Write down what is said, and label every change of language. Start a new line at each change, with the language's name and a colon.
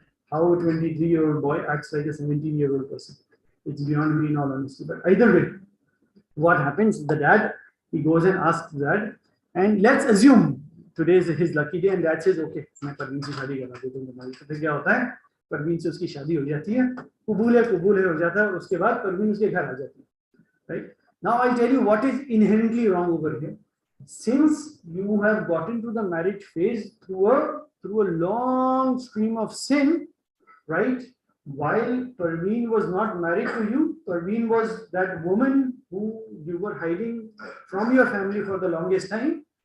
English: How a 23-year-old boy acts like a 17-year-old person. It's beyond me, in all honesty. But either way, what happens? The dad, he goes and asks dad, and let's assume today is his lucky day, and dad says, okay,
Hindi: मैं परवीन से शादी करा देता हूँ तुम्हारी. तो फिर क्या होता है? परवीन से उसकी शादी हो जाती है, कबूल है हो जाता है. उसके बाद परवीन उसके घर आ जाती है.
English: Right? Now I'll tell you what is inherently wrong over here. Since you have gotten to the marriage phase through a long stream of sin, right? While Parveen was not married to you, Parveen was that woman who you were hiding from your family for the longest time.